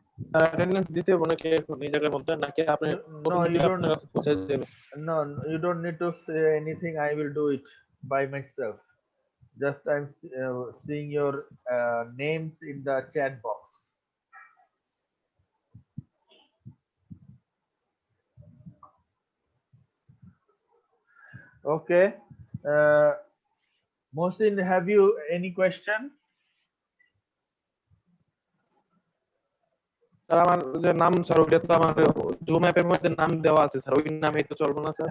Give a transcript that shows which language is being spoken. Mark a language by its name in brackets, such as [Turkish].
[Bangla] Sir attendance দিতে হবে নাকি এখন এই জায়গার মধ্যে নাকি আপনি [English] No, you don't. [Bangla] আপনার কাছে পৌঁছে দেবে? [English] No, you don't need to say anything. I will do it by myself. Just I'm seeing your names in the chat box. Okay. Mohsin, have you any question? [Bangla] Sir আমার যে নাম sir ওইটা তো আমার জুম অ্যাপের মধ্যে নাম দেওয়া আছে স্যার ওই নামে তো চলবে না স্যার?